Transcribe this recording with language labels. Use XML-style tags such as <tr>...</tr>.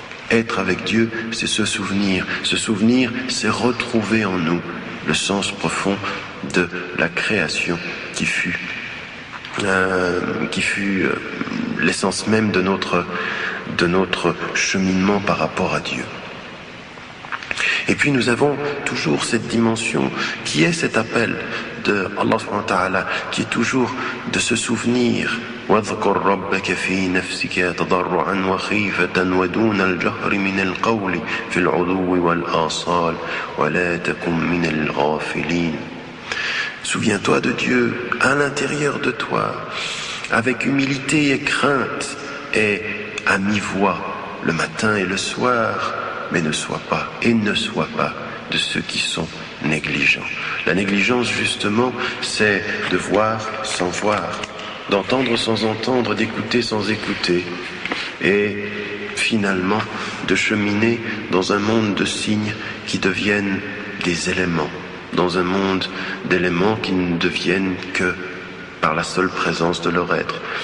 <fr>Être avec Dieu, c'est se souvenir. Se souvenir, c'est retrouver en nous le sens profond de la création qui fut l'essence même de notre cheminement par rapport à Dieu. Et puis nous avons toujours cette dimension qui est cet appel de Allah subhanahu wa ta'ala, qui est toujours de se souvenir.</fr> <ar>واذكر ربك في نفسك تضرعا وخيفة ودون الجهر من القول في العلو والآصال ولا تكن من الغافلين.</ar> <fr>Souviens-toi de Dieu à l'intérieur de toi, avec humilité et crainte, et à mi-voix le matin et le soir, mais ne sois pas de ceux qui sont négligents. La négligence, justement, c'est de voir sans voir, d'entendre sans entendre, d'écouter sans écouter, et finalement de cheminer dans un monde de signes qui deviennent des éléments, dans un monde d'éléments qui ne deviennent que par la seule présence de leur être.</fr>